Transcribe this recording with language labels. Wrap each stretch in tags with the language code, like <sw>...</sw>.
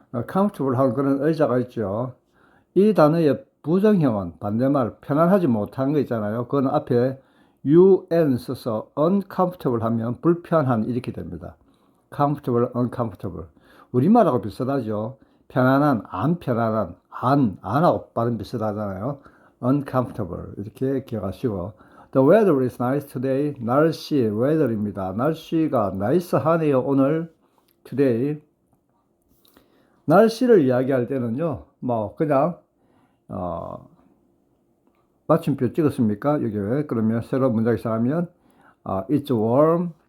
<ko>comfortable 하는 그런 의자가 있죠. 이 단어의 부정형은 반대말 편안하지 못한 거 있잖아요. 그건 앞에 un 써서 uncomfortable 하면 불편한 이렇게 됩니다.</ko> <en>comfortable, uncomfortable.</en> <ko>우리말하고 비슷하죠. 편안한, 안 편안한, 안하고 발음 비슷하잖아요.</ko> <en>uncomfortable</en> <ko>이렇게 기억하시고</ko> <en>The weather is nice today.</en> <ko>날씨, weather입니다. 날씨가 nice하네요. 오늘, today. 날씨를 이야기할 때는요. 뭐 그냥 마침표 찍었습니까? 여기 왜? 그러면 새로 문장이 시작하면</ko> <en>It's warm.</en>